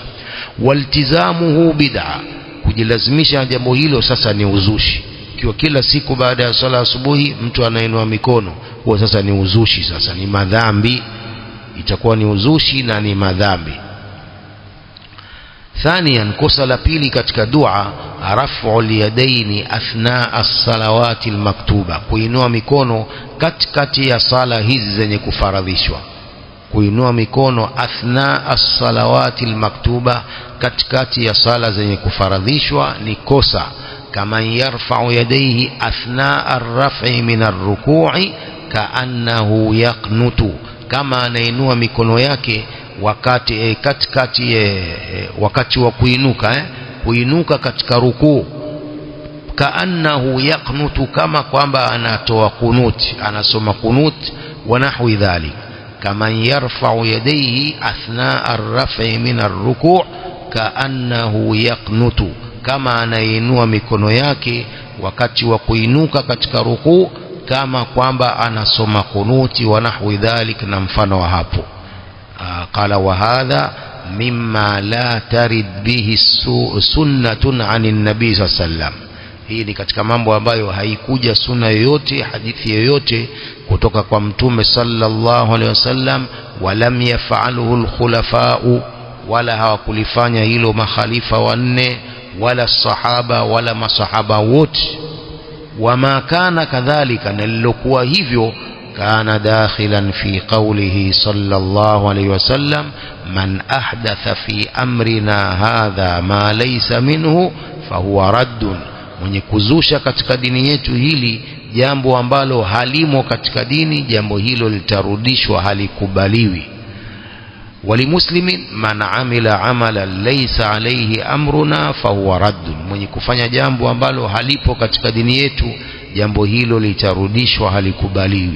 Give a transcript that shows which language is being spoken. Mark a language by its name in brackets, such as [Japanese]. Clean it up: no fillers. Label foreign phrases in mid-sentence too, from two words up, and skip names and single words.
[Arabic] والتزامه بدعة, [Swahili] kujilazimisha jambo hilo sasa ni uzushi. Ikiwa kila siku baada ya sala asubuhi mtu anainua mikono, huo sasa ni uzushi, sasa ni madhambi, itakuwa ni uzushi na ni madhambi. [Arabic] ثانيا, [Swahili] kosa la pili katika dua, [Arabic] رفع اليدين أثناء الصلوات المكتوبة, [Swahili] kuinua mikono katikati ya sala hizi zenye kufaradhishwa. Kuinua mikono [Arabic] أثناء الصلوات المكتوبة, [Swahili] katikati ya sala zenye kufaradhishwa ni kosa. [Arabic] كما يرفع يديه أثناء الرفع من الركوع كأنه يقنت, [Swahili] kama anainua mikono yake wakati wakati wa kuinuka katika rukuu. [Arabic] كأنه يقنت, [Swahili] kama kwamba anatoa kunuti, anasoma kunuti [Arabic] ونحو ذلك. كما يرفع يديه أثناء الرفع من الركوع كأنه يقنت, [Swahili] kama anainua mikono yake wakati wa kuinuka katika rukuu kama kwamba anasoma kunuti [Arabic] ونحو ذلك, [Swahili] na mfano wa hapo. [Arabic] قال وهذا مما لا ترد به سنة عن النبي صلى الله عليه وسلم, [Swahili] hii ni katika mambo ambayo haikuja sunna yoyote, hadithi yoyote kutoka kwa mtume [Arabic] صلى الله عليه وسلم, ولم يفعله الخلفاء, [Swahili] wala hawakulifanya hilo makhalifa wanne, wala sahaba, wala masahaba wote. [Arabic] وما كان كذلك, [Swahili] na lilokuwa hivyo, [Arabic] كان داخلا في قوله صلى الله عليه وسلم من أحدث في أمرنا هذا ما ليس منه فهو رد, [Swahili] mwenye kuzusha katika dini yetu hili jambo ambalo halimo katika dini, jambo hilo litarudishwa, halikubaliwi. [Arabic] ولمسلم من عمل عملا ليس عليه أمرنا فهو رد, [Swahili] mwenye kufanya jambo ambalo halipo katika dini yetu, jambo hilo litarudishwa, halikubaliwi.